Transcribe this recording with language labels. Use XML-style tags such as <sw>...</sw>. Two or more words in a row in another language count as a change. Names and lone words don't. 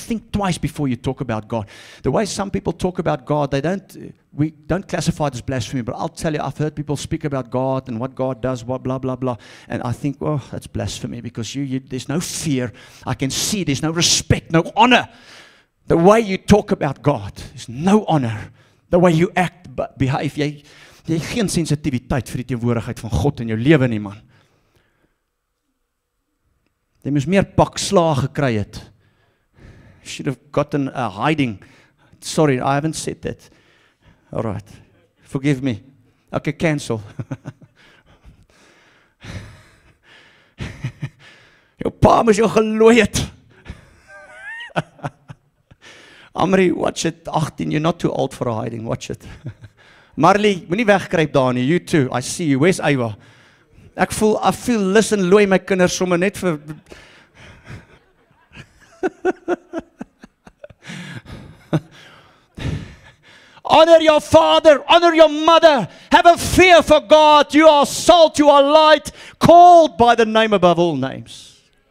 <en>Think twice before you talk about God. The way some people talk about God, we don't classify it as blasphemy, but I'll tell you, I've heard people speak about God and what God does, what blah, blah, blah. And I think, oh, that's blasphemy because there's no fear. I can see there's no respect, no honor. The way you talk about God, there's no honor. The way you act, behave,</en> <af>jy het geen sensitiwiteit vir die teenwoordigheid van God in jou lewe nie, man. Jy moes meer pakslaag gekry het.</af> <en>Should have gotten a hiding. Sorry, I haven't said that. All right. Forgive me. Okay, cancel.</en> <af>Jou pa moes jou gelooi het.</af> <en>Amri, watch it. 18, you're not too old for a hiding. Watch it.</en> <af>Marley, moenie wegkruip daar nie.</af> <en>You too. I see you. Where's Ava? I feel listen,</en> <af>looi my kinders sommer net vir</af> <en>Honor your father, honor your mother. Have a fear for God. You are salt, you are light, called by the name above all names.</en>